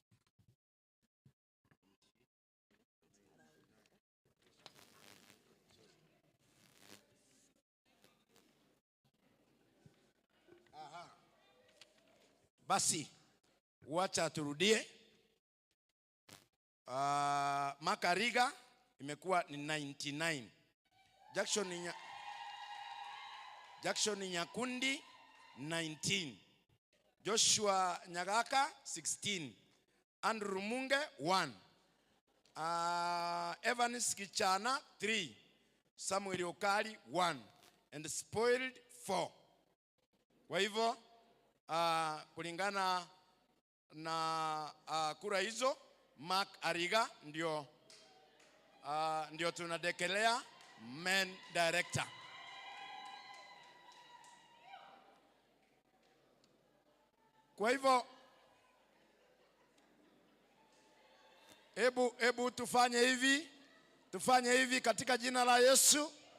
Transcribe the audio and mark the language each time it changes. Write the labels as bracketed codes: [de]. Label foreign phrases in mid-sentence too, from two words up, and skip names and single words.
[sw] Basi wacha turudie. Makariga imekuwa ni 99. Jackson Nyakundi 19. Joshua Nyagaka 16. Andrew Munge 1. Evans Kichana 3. Samuel Okari 1. [en] And spoiled 4. [sw] Kwa hivyo kulingana na kura hizo, Mark Ariga ndio tunadekelea [en] main director. [sw] Kwa hivyo Ebu tufanye hivi katika jina la Yesu.